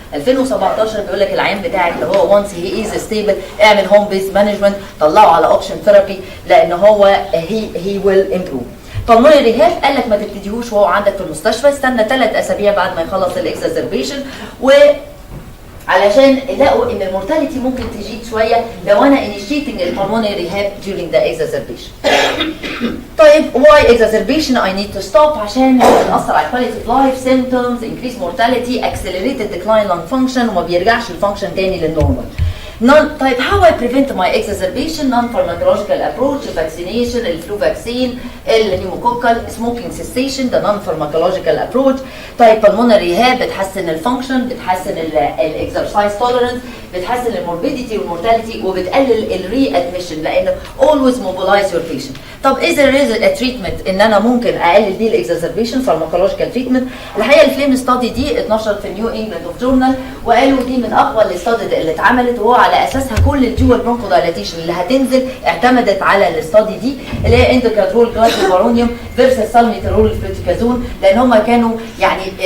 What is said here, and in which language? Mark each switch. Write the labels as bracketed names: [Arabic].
[English] 2017 [Arabic] بيقول لك العيان بتاعك اللي هو [English] once he is stable اعمل home based management [Arabic] طلعه على [English] Oxygen therapy لان هو he will improve. [Arabic] pulmonary ريهاب قال لك ما تبتديهوش وهو عندك في المستشفى استنى 3 أسابيع بعد ما يخلص الاكسازربيشن وعلشان لقوا ان المورتاليتي ممكن تزيد شويه لو انا [English] initiating البلمونري rehab during the exacerbation. طيب why exacerbation I need to stop [Arabic] عشان بتاثر على [English] quality of life symptoms increase mortality accelerated decline lung function [Arabic] وما بيرجعش الفانكشن تاني للنورمال. [English] طيب how I prevent my exacerbation non-pharmacological approach vaccination الفلو vaccine النيوموكوكال smoking cessation ده non-pharmacological approach. طيب pulmonary rehab بتحسن الفانكشن بتحسن الاكسرسايز توليرنس [Arabic] بتحسن الموربيديتي والمورتاليتي وبتقلل [English] الري ادميشن لانه always mobilize your patient. [Arabic] طب [English] is there a treatment [Arabic] ان انا ممكن اقلل بيه الاكسربيشن [English] pharmacological treatment؟ [Arabic] الحقيقه الفليم ستادي دي اتنشرت في نيو انجلاند اوف جورنال وقالوا دي من اقوى الاستادي اللي اتعملت وهو على اساسها كل الدول برونكو دايلاتيشن اللي هتنزل اعتمدت على الاستادي دي اللي هي اندوكادرول كلاسيفارونيوم فيرسس سالميترول فلوتيكازون لان هم كانوا يعني